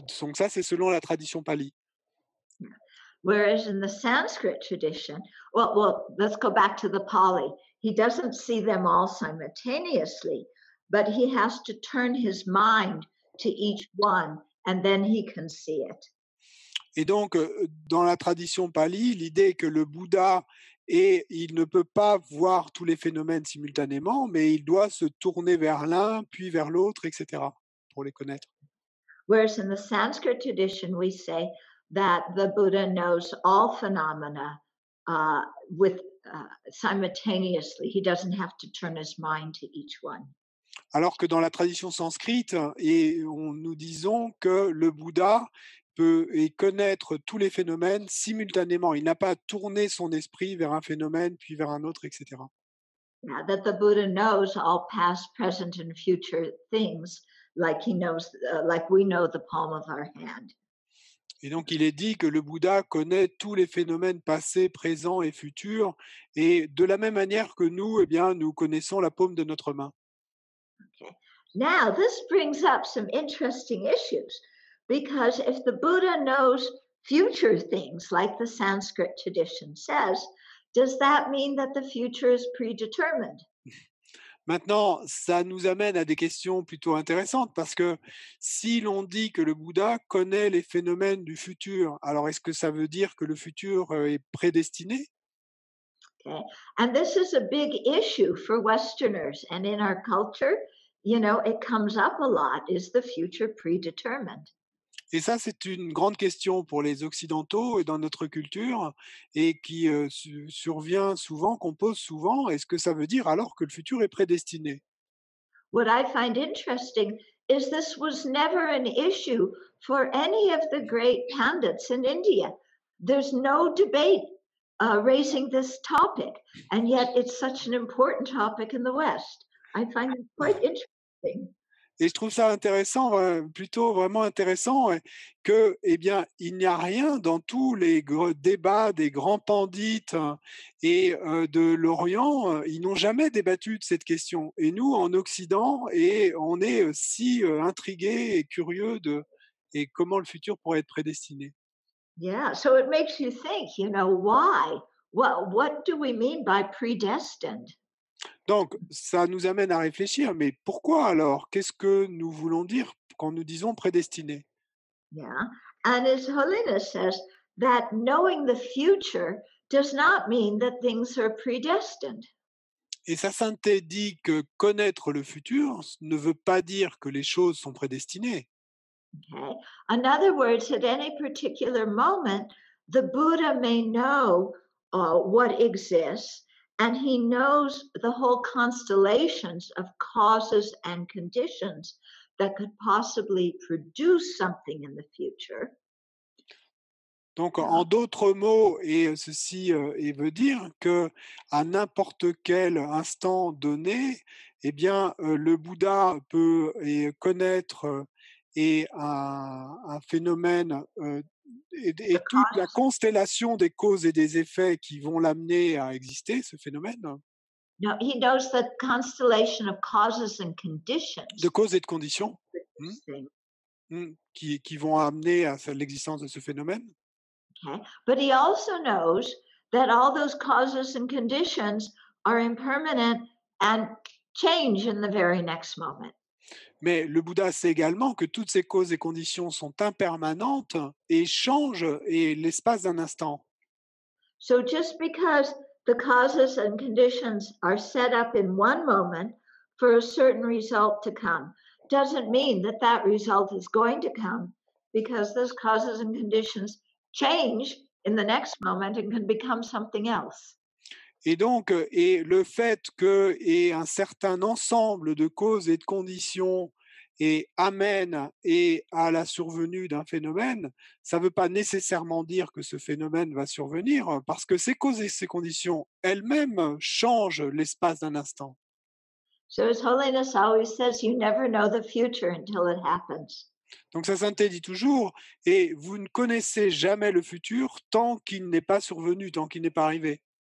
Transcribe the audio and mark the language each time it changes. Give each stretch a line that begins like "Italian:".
French: Donc ça, c'est selon la tradition pali.
English: Whereas in the Sanskrit tradition, well, let's go back to the Pali. He doesn't see them all simultaneously, but he has to turn his mind to each one, and then he can see it.
French: Et donc, dans la tradition pali, l'idée est que le Bouddha, il ne peut pas voir tous les phénomènes simultanément, mais il doit se tourner vers l'un, puis vers l'autre, etc., pour les connaître.
English: Whereas in the Sanskrit tradition, we say that the Buddha knows all phenomena simultaneously. He doesn't have to turn his mind to each one.
French: Alors que dans la tradition sanskrite, nous disons que le Bouddha peut connaître tous les phénomènes simultanément. Il n'a pas à tourner son esprit vers un phénomène, puis vers un autre, etc.
English: Yeah, that the Buddha knows all past, present, and future things, like he knows, like we know the palm of our hand.
French: Et donc, il est dit que le Bouddha connaît tous les phénomènes passés, présents et futurs, et de la même manière que nous, nous connaissons la paume de notre main.
English: Okay. Now, this brings up some interesting issues, because if the Buddha knows future things, like the Sanskrit tradition says, does that mean that the future is predetermined?
French: Maintenant, ça nous amène à des questions plutôt intéressantes, parce que si l'on dit que le Bouddha connaît les phénomènes du futur, alors est-ce que ça veut dire que le futur est prédestiné?
English: Okay. And this is a big issue for Westerners. And in our culture, it comes up a lot. Is the future predetermined?
French: Et ça, c'est une grande question pour les occidentaux et dans notre culture et qui, survient souvent, qu'on pose souvent. Est-ce que ça veut dire alors que le futur est prédestiné?
English: What I find interesting is this was never an issue for any of the great pandits in India. There's no debate raising this topic, and yet it's such an important topic in the West. I find it quite interesting.
French: Et je trouve ça intéressant, plutôt vraiment intéressant, que, eh bien, il n'y a rien dans tous les débats des grands pandits et de l'Orient, ils n'ont jamais débattu de cette question. Et nous, en Occident, et on est si intrigués et curieux de et comment le futur pourrait être prédestiné.
English: Yeah, so it makes you think, why? What do we mean by predestined?
French: Donc, ça nous amène à réfléchir, mais pourquoi alors? Qu'est-ce que nous voulons dire quand nous disons prédestiné?
English: Yeah. And His Holiness says that knowing the future does not mean that things are predestined.
French: Et sa sainteté dit que connaître le futur ne veut pas dire que les choses sont prédestinées.
English: Okay. In other words, at any particular moment, the Buddha may know what exists, and he knows the whole constellations of causes and conditions that could possibly produce something in the future.
French: Donc,
English: Yeah.
French: en d'autres mots, et ceci et veut dire que à n'importe quel instant donné, eh bien, le Bouddha peut connaître et un phénomène et
English: The
French: toute la
English: causes.
French: constellation des causes et des effets qui vont l'amener à exister, ce phénomène,
English: No, he knows the constellation of causes and
French: de
English: conditions.
French: causes et de conditions, hmm,
English: This thing.
French: qui vont amener à l'existence de ce phénomène.
English: Okay. But he also knows that all those causes and conditions are impermanent and change in the very next moment.
French: Mais le Bouddha sait également que toutes ces causes et conditions sont impermanentes et changent et l'espace d'un instant.
English: So just because the causes and conditions are set up in one moment for a certain result to come doesn't mean that that result is going to come, because those causes and conditions change in the next moment and can become something else.
French: Et donc, et le fait qu'il y ait un certain ensemble de causes et de conditions et amène et à la survenue d'un phénomène, ça ne veut pas nécessairement dire que ce phénomène va survenir, parce que ces causes et ces conditions elles-mêmes changent l'espace d'un instant.
English: So His Holiness always says you never know the future until it happens.
French: Donc sa sainteté dit toujours, et vous ne connaissez jamais le futur tant qu'il n'est pas survenu, tant qu'il n'est pas arrivé.